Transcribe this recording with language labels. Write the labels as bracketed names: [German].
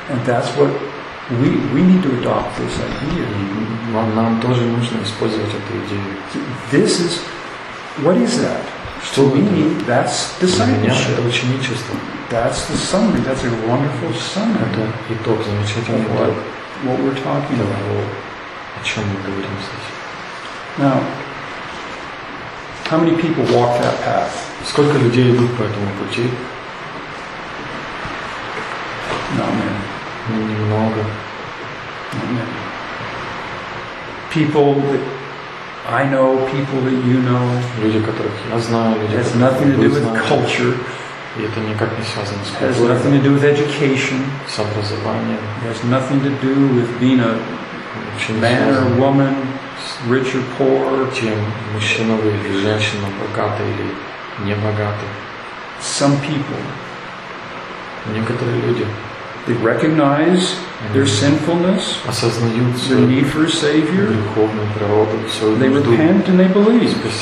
[English] We need to adopt this idea. [Russian] Нам тоже нужно использовать эту идею. [English] This is, what is that? [Russian] Что [English] we need, that's discipleship. [Russian] Это ученичество. [English] That's the summary. That's a wonderful summary. [Russian] Это итог замечательный. [English] What we're talking about. [Russian] О чем мы говорим здесь. [English] Now, how many people walk that path? [Russian] Сколько людей идут по этому пути? [English] Not many. [Russian] Немного. [English] People that I know, people that you know. [Russian] Люди, которых я знаю, люди, [English] has nothing to do with culture. [Russian] И это никак не связано с культурой. [English] Has nothing to do with education. [Russian] С образованием. [English] Has nothing to do with being a man or woman, rich or poor. [Russian] Тем, мужчина вы или женщина, богатый или небогатый. [English] Some people. [Russian] Некоторые люди. [English] They recognize their sinfulness, their need for a Savior. They repent and they believe.